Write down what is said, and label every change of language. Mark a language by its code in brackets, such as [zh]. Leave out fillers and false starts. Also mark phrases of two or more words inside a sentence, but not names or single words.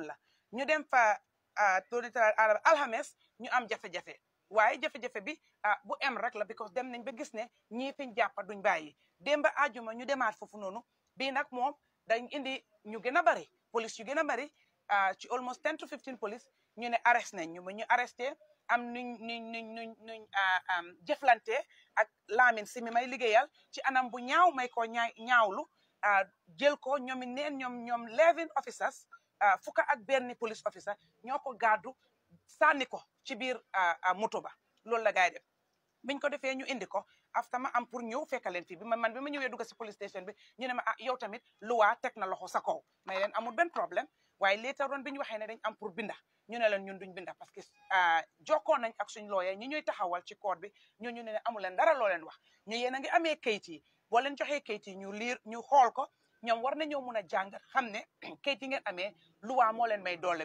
[wo] la ñu dem fa loolu di talaata aaral ba alxames ñu am jafe-jafe waaye jafe-jafe bi bu em rek la because dem nañ ba gis ne ñii fiñ jàppa duñ bàyyi démba ajuma ñu demaat foofu noonu bii nag moom dañ indi ñu gën a bari police yu gën a bari ci [en] almost 10 to 15 police [wo] ñu ne arrest nañ ñu arresté am nuñ jëflante ak Lamin si mi may liggéeyal ci anam bu ñaaw may ko ñaawlu jël ko ñoomi neen ñoom 11 officers fukka ak benn [en] police officer [wo] ñoo ko gàddu sànni ko ci biir moto ba loolu la gaay def biñ ko defee ñu indi ko after ma am pour ñëw fekkaleen fii bi ma ñëwee dugg si [en] police station [wo] bi ñu ne ma yow tamit luwaa teg na loxo sa kaw may leen amul benn problème waaye [en] later on [wo] bi ñu waxee ne dañ am pour binda ñu ne leen ñun duñ binda parce que jokkoo nañ ak suñ looyee ñi ñuy taxawal ci court bi ñu ne amu leen dara loo leen wax ñu yéen a ngi amee kayit yi boo leen joxee kayit yi ñu liir ñu xool ko ñoom war nañoo mun a jàng xam ne kayit yi ngeen amee luwaa moo leen may doole